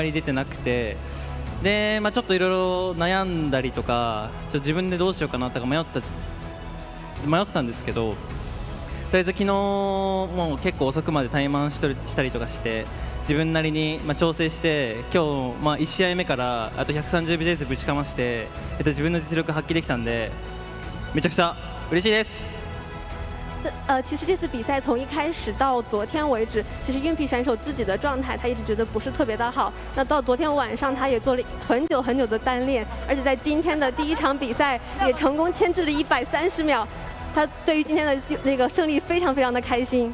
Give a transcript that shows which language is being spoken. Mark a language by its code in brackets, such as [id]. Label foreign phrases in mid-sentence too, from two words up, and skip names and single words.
[ja] り出てなくて、で、ちょっといろいろ悩んだりとか、自分でどうしようかなとか迷ってたんですけど、とりあえず昨日もう結構遅くまでタイマンしたりとかして、自分なりに調整して、今日1試合目からあと130ビジネスぶちかまして、自分の実力発揮できたんで、めちゃくちゃ嬉しいです。 [zh] 其实这次比赛从一开始到昨天为止，其实Unp选手自己的状态他一直觉得不是特别的好。那到昨天晚上他也做了很久的单练，而且在今天的第一场比赛也成功牵制了130秒。他对于今天的那个胜利非常的开心。